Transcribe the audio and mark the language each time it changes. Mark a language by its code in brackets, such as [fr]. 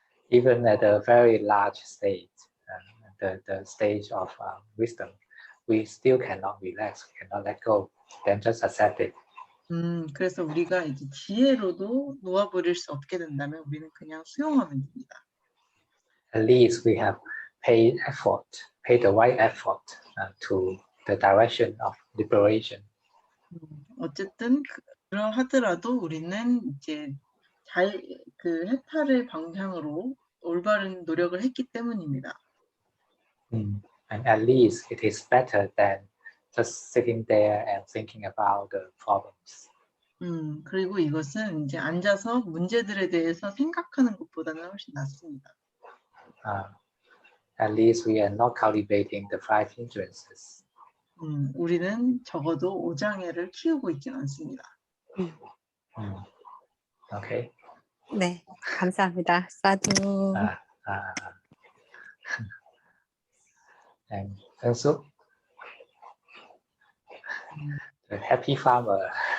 [en] Even at a very large stage, the stage of wisdom, we still cannot relax, cannot let go. Then just accept it. [ko] 그래서 우리가 이제 지혜로도 놓아버릴 수 없게 된다면 우리는 그냥 수용하면 됩니다. [en] At least we have paid the right effort to the direction of liberation. [ko] 어쨌든 그러하더라도 우리는 이제 그 해탈의 방향으로 올바른 노력을 했기 때문입니다. [en] And at least it is better than just sitting there and thinking about the problems. [ko] 그리고 이것은 이제 앉아서 문제들에 대해서 생각하는 것보다는 훨씬 낫습니다. [en] At least we are not cultivating the five hindrances. [ko] 우리는 적어도 오장애를 키우고 있지는 않습니다. [en] Okay. [ko] 네, 감사합니다. 사두. [en] And Suk, the happy farmer.